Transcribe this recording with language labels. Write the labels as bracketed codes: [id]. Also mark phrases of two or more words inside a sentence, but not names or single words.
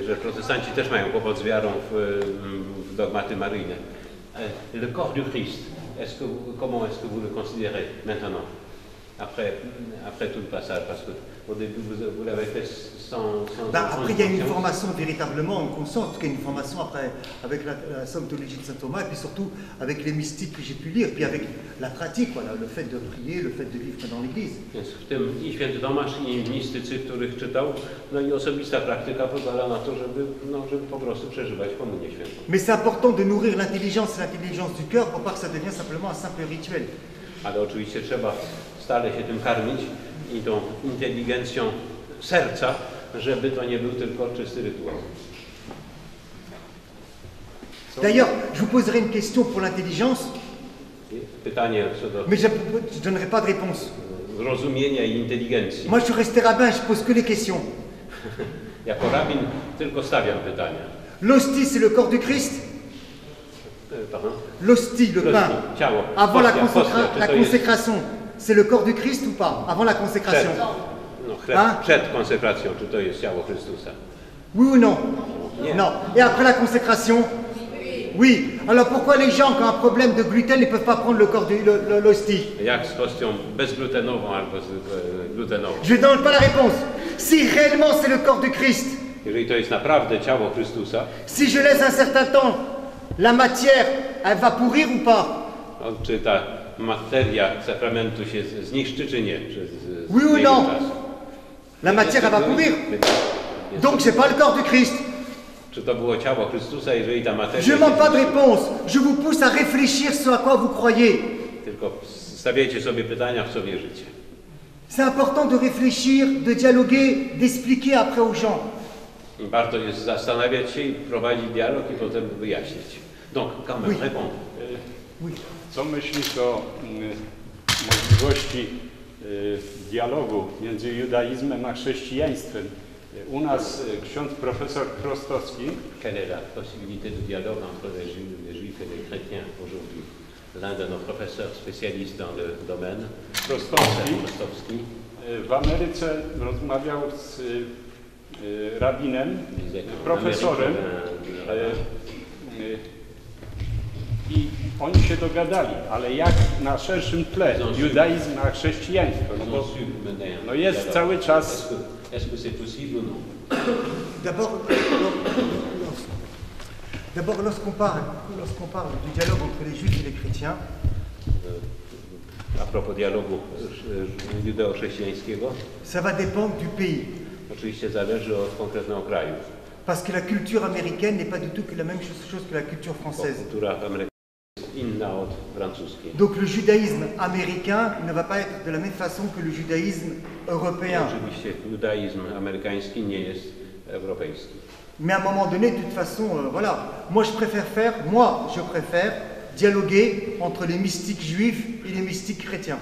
[pl] Że protestanci też mają kłopot z wiarą w dogmaty maryjne. [fr] Le corps du Christ, comment est-ce que vous le considérez maintenant? après tout le passage, parce qu'au début, vous l'avez fait sans Après, il y a une formation véritablement consciente, il y a une formation après avec la somme-théologie de saint Thomas, et puis surtout avec les mystiques que j'ai pu lire, puis avec la pratique, voilà, le fait de prier, le fait de vivre dans l'Église. [pl] Więc w tym i święty Tomasz, i mistycy, których czytał, no i osobista praktyka pozwala na to, żeby po prostu przeżywać komunię świętą. [fr] Mais c'est important de nourrir l'intelligence du cœur pour pas que ça devienne simplement un simple rituel. [pl] Ale oczywiście trzeba stale się tym karmić i tą inteligencją serca, żeby to nie był tylko czysty rytuał. [fr] D'ailleurs, je vous poserai une question pour l'intelligence, [pl] Pytanie co do [fr] mais je ne donnerai pas de réponse. [pl] zrozumienia i inteligencji. [fr] Moi, je suis resté rabbin, je pose que les questions. [pl] Jako rabin tylko stawiam pytania. [fr] L'hostie, c'est le corps du Christ. Pardon? L'hostie, le pain, [pl] Ciało. [fr] avant la [pl] Hostia, czy to jest [fr] consécration, c'est le corps du Christ ou pas? Avant la consécration. [pl] chleb [fr] Hein? [pl] przed konsekracją, czy to jest ciało Chrystusa? [fr] Oui ou non? [pl] Nie. [fr] Non. Et après la consécration? Oui. Alors pourquoi les gens qui ont un problème de gluten ne peuvent pas prendre le corps de l'hostie? [pl] Jak z hostią bezglutenową albo z glutenową? [fr] Je ne donne pas la réponse. Si réellement c'est le corps du Christ, [pl] Jeżeli to jest naprawdę ciało Chrystusa, [fr] si je laisse un certain temps, la matière, elle va pourrir ou pas? [pl] no, czy ta materia sakramentu się zniszczy, czy nie? Przez [fr] Oui ou [pl] biegiem [fr] non? [pl] czasu? [fr] La matière, elle va pourrir. Donc c'est pas le corps du Christ. [pl] Czy to było ciało Chrystusa, jeżeli ta materia... [fr] Je ne demande pas de réponse. Je vous pousse à réfléchir sur à quoi vous croyez. [pl] Tylko stawiajcie sobie pytania, w co wierzycie. [fr] C'est important de réfléchir, de dialoguer, d'expliquer après aux gens. [pl] Warto jest zastanawiać się i prowadzić dialog i potem wyjaśnić. [fr] Donc, quand même, Oui. répondre. Oui. [pl] Co myślisz o możliwości dialogu między judaizmem a chrześcijaństwem? U nas ksiądz profesor Chrostowski [fr] Quelle est la possibilité de dialogue entre les juifs et les chrétiens aujourd'hui? L'un de nos professeurs spécialistes dans le domaine, Chrostowski, [pl] w Ameryce rozmawiał z rabinem, profesorem i oni się dogadali, ale jak na szerszym tle judaizm a chrześcijaństwo, no bo no jest cały czas. [fr] Est-ce que c'est possible ou non? D'abord, lorsqu'on parle du dialogue entre les juifs et les chrétiens, [pl] A propos dialogu judeo-chrześcijańskiego, [fr] ça va dépendre du pays. [pl] oczywiście zależy od konkretnego kraju. [fr] Parce que la culture américaine n'est pas du tout que la même chose que la culture [pl] Bo [fr] française. [pl] kultura amerykańska jest inna od francuskiej. [fr] Donc le judaïsme américain ne va pas être de la même façon que le judaïsme européen. [pl] Oczywiście judaizm amerykański nie jest europejski. [fr] Mais à un moment donné, de toute façon, voilà. Moi, je préfère dialoguer entre les mystiques juifs et les mystiques chrétiens.